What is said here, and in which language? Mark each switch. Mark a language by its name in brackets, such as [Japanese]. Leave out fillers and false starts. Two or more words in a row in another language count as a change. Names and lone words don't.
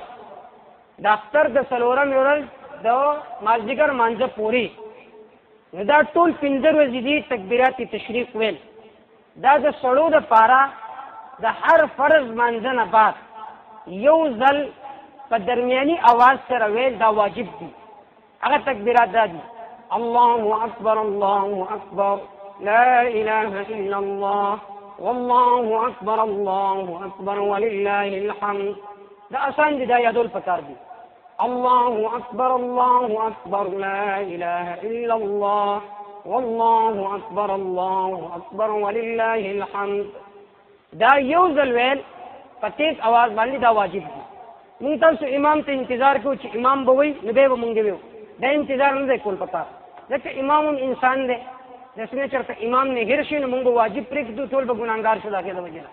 [Pashto] د اختر د 4مې ورځ د مازدیګر مانځه پورې، نو دا ټول 5 ورځې دي تکبیرات تشریق ویل. دا د سړو دپاره د هر فرض مانځه نه بعد یو ځل په درمیاني اواز سره ویل دا واجب دي. هغه تکبیرات دا دي: [Arabic] الله اکبر الله اکبر لا اله الا الله والله اکبر الله اکبر ولله الحمد. [Pashto] دا آسان دي، دا یادول پکار دي. [Arabic] الله اکبر لا اله الا الله والله اکبر ولله الحمد. [Pashto] دا یو ځل ویل په تیز اواز باندې دا واجب دي. موږ تاسو امام ته انتظار کوو چې امام به وایي نو بیا به موږ ویو. دا انتظار نه دی کول پکار، ځکه امام هم انسان دی. د څنګه چېرته امام نه هېر شي نو موږ به واجب پرېږدو، ټول به ګناهګار شو د هغې د وجې نه.